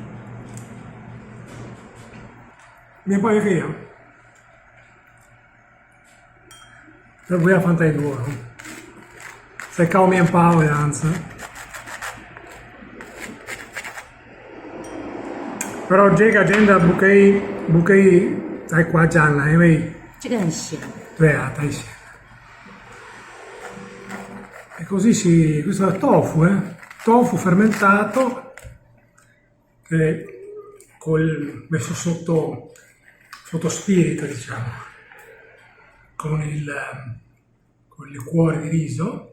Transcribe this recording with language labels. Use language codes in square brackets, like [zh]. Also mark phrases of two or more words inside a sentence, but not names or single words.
[zh] 面包也可以啊，这不要放太多，再烤面包这样子。然后这个真的不可以太夸张了，因为这个很咸。对啊，太咸了。 [it] E così questo è tofu, tofu fermentato che messo sotto spirito, diciamo, con il liquore di riso.